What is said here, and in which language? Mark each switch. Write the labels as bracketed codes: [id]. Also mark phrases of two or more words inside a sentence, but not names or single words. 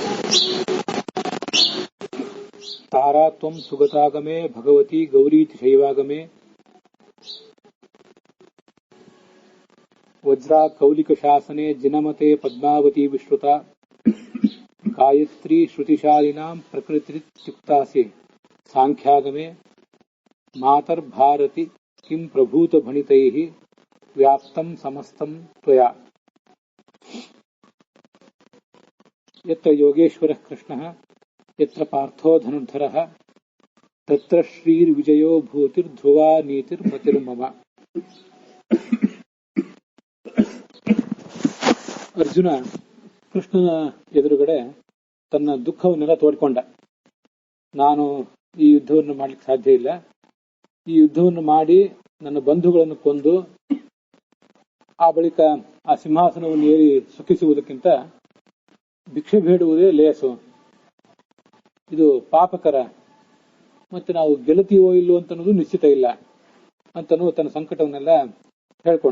[sa] ತಾರಾ ತ್ವಂ ಸುಗತಾಗಮೇ ಭಗವತಿ ಗೌರೀತಿ ಶೈವಾಗಮೇ ವಜ್ರಾ ಕೌಲಿಕ ಶಾಸನೆ ಜಿನಮತೆ ಪದ್ಮಾವತಿ ವಿಶ್ರುತ ಗಾಯತ್ರಿ ಶ್ರುತಿಶಾಲಿನಾಂ ಪ್ರಕೃತಿಯುಕ್ತಾಸೆ ಸಾಂಖ್ಯಾಗಮೇ ಮಾತರ್ಭಾರತಿ ಕಿಂ ಪ್ರಭೂತ ಭಣಿತೈಃ ವ್ಯಾಪ್ತಂ ಸಮಸ್ತಂ ತ್ವಯಾ ಯತ್ರ ಯೋಗೇಶ್ವರಃ ಕೃಷ್ಣಃ ಯತ್ರ ಪಾರ್ಥೋ ಧನುರ್ಧರಃ ತತ್ರ ಶ್ರೀರ್ವಿಜಯೋ ಭೂತಿರ್ಧ್ರುವಾ ನೀತಿರ್ಮತಿರ್ಮಮ. [kn] ಅರ್ಜುನ ಕೃಷ್ಣನ ಎದುರುಗಡೆ ತನ್ನ ದುಃಖವನ್ನೆಲ್ಲ ತೋಡ್ಕೊಂಡ. ನಾನು ಈ ಯುದ್ಧವನ್ನು ಮಾಡ್ಲಿಕ್ಕೆ ಸಾಧ್ಯ ಇಲ್ಲ, ಈ ಯುದ್ಧವನ್ನು ಮಾಡಿ ನನ್ನ ಬಂಧುಗಳನ್ನು ಕೊಂದು ಆ ಬಳಿಕ ಆ ಸಿಂಹಾಸನವನ್ನು ಏರಿ ಸುಖಿಸುವುದಕ್ಕಿಂತ ಭಿಕ್ಷೆ ಬೇಡುವುದೇ ಲೇಸು, ಇದು ಪಾಪಕರ, ಮತ್ತೆ ನಾವು ಗೆಲ್ಲುತ್ತೀವೋ ಇಲ್ಲೋ ಅಂತನ್ನೋದು ನಿಶ್ಚಿತ ಇಲ್ಲ ಅಂತನೂ ತನ್ನ ಸಂಕಟವನ್ನೆಲ್ಲ ಹೇಳ್ಕೊಂಡ.